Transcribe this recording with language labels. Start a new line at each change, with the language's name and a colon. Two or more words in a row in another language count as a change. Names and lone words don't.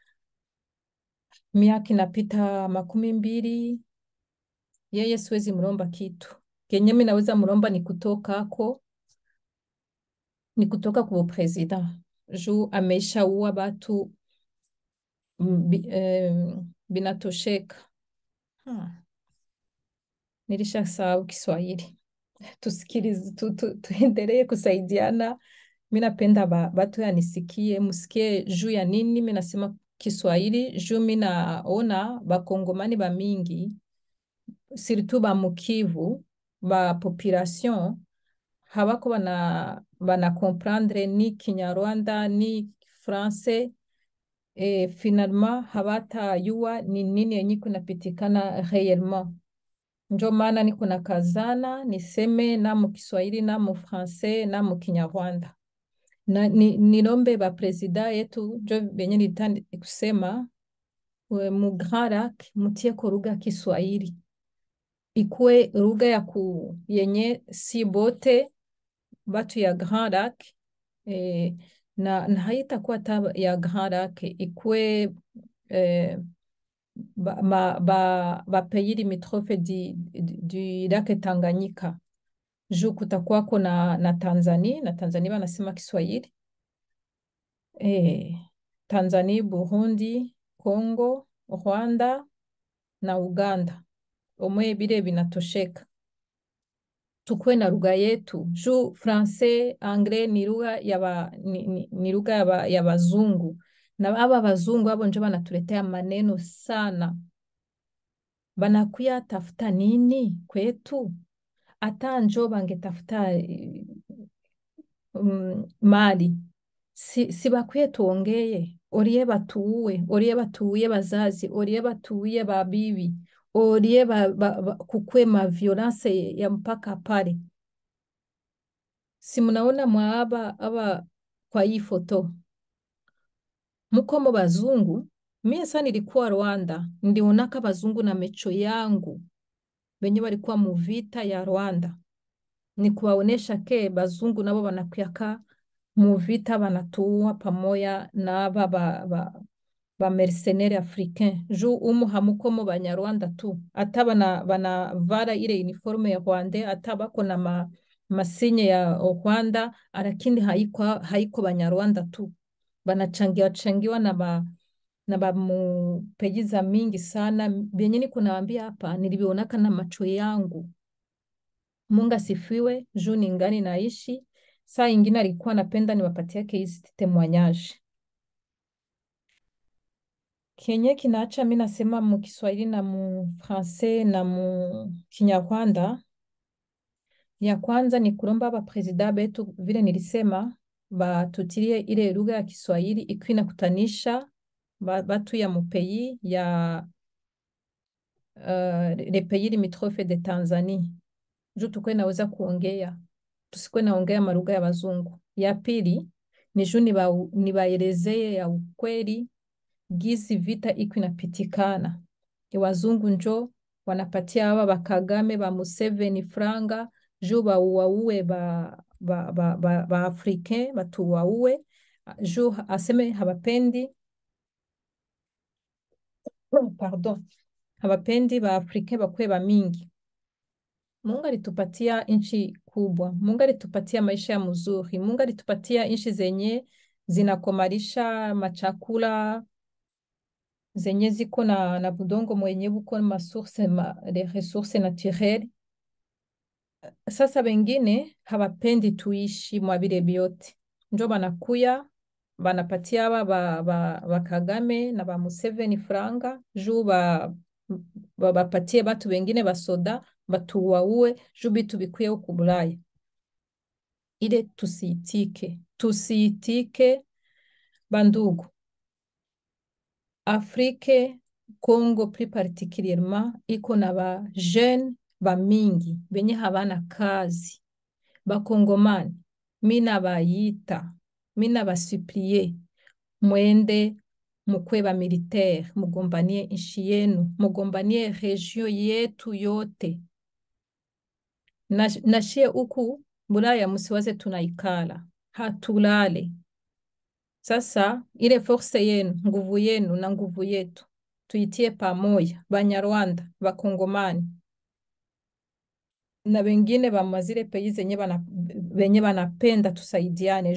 Swahili: Miaka inapita 20, yeye siwezi mlomba kitu kenye mi naweza mlomba ni kutoka kwa prezida juu ameisha uwa batu binatosheka. Nilishasahau Kiswahili. Tuendelee kusaidiana mi napenda batu yanisikie, musikie juu ya nini mi nasema Kiswahili, juu mi naona bakongomani ba mingi surtout ba mukivu ba population habako bana comprendre ni Kinyarwanda ni Français finalement habatayua ni nini yenye kunapitikana réellement. Njo maana niko nakazana niseme na mu Kiswahili na mu Français na mu Kinyarwanda. Na nilombe ba presida yetu njo benye nitandi kusema mu Grand Lac mutie ko lugha Kiswahili ikuwe lugha yenye si bote batu ya Grand Lac na haitakuwa ta ya Grand Lac ikuwe ba
French: pays limitrophe du lac Tanganyika.
Swahili: Juu kutakuwako na Tanzania wanasema Kiswahili. Tanzania, Burundi, Congo, Rwanda na Uganda. Omwe bile binatosheka. Tukue na lugha yetu. Juu Francais, Anglais ni lugha ya bazungu. Na aba bazungu abo njo banatuletea maneno sana. Banakuya tafuta nini kwetu? Ata njo bangetafuta mali. Si bakwiye tuongeye. Orie batuuye bazazi, orie batuuye babibi, orie kukwe ma violence ya mpaka pale. Si munaona aba kwa hii foto. Muko mu bazungu, mie sana nilikuwa Rwanda, nilionaka bazungu na mecho yangu, benye walikuwa mu vita ya Rwanda. Ni kuwaonesha ke bazungu nabo banakuyaka mu vita banatuua pamoja na aba ba
French: mercenaires africains.
Swahili: Juu hamuko mu Banyarwanda tu. Ata banavara ile uniforme ya Rwanda, ata bako na masinye ya Rwanda, lakini haiko Banyarwanda tu. Banachangiwa na ba mu pejiza mingi sana. Benye niko nawaambia hapa nilibionaka na macho yangu. Mungu asifiwe, juu ningali naishi. Saa ingine alikuwa napenda niwapatie hizi témoignage. Kenye kinaacha mimi nasema mu Kiswahili na mu Français na mu Kinyarwanda. Ya kwanza ni kulomba ba presida betu vile nilisema batutilie ile lugha ya Kiswahili ikuwe inakutanisha batu ya mu pays ya
French: les pays limitrophes de Tanzanie.
Swahili: Juu tukwe naweza kuongea. Tusikuwe naongea malugha ya bazungu. Ya pili ni juu nibaelezee ya ukweli gisi vita iko inapitikana. Wazungu njo wanapatia hawa ba Kagame ba Museveni franga juu bauwaue ba Africain batuwaue juu aseme habapendi habapendi ba Africain bakwe ba mingi. Mungu alitupatia nchi kubwa. Mungu alitupatia maisha ya mzuri. Mungu alitupatia nchi zenye zinakomalisha machakula, zenye ziko na budongo mwenye buko
French: les ressources naturelles.
Swahili: Sasa wengine hawapendi tuishi mwa vile vyote. Njo banakuya banapatia ba Kagame na ba Museveni franga juu bapatie batu wengine basoda batuwaue juu bitu bikuye huku Bulaya. Ile tusiitike bandugu.
French: Afrique, Congo plus particulièrement,
Swahili: iko na ba jeune ba mingi benye habana kazi. Bakongomani, mina bayita, mina basuplie, mwende mukwe ba militaire, mugombanie nchi yenu, mugombanie region yetu yote. Nashie huku Bulaya musiwaze tunaikala, hatulale. Sasa ile force yenu, nguvu yenu na nguvu yetu tuitie pamoja, Banyarwanda, Bakongomani na wengine ba mazile pays benye banapenda tusaidiane.